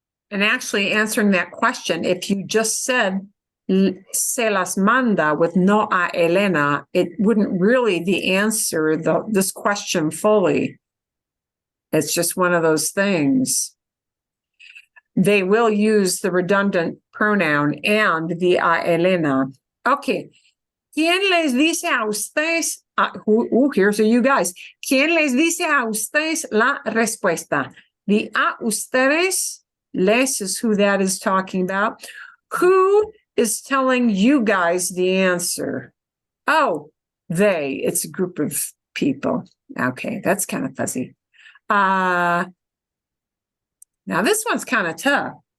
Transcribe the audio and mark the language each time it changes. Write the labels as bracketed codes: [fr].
[en] And actually answering that question, if you just said [es] se las manda [en] with no a Elena, it wouldn't really answer this question fully. It's just one of those things. They will use the redundant pronoun and the a Elena. Okay. [es] ¿Quién les dice a ustedes? [en] Here's you guys. [es] ¿Quién les dice a ustedes la respuesta? [en] The a ustedes, les is who that is talking about. Who is telling you guys the answer? Oh, they. It's a group of people. Okay, that's kind of fuzzy. Now this one's kind of tough.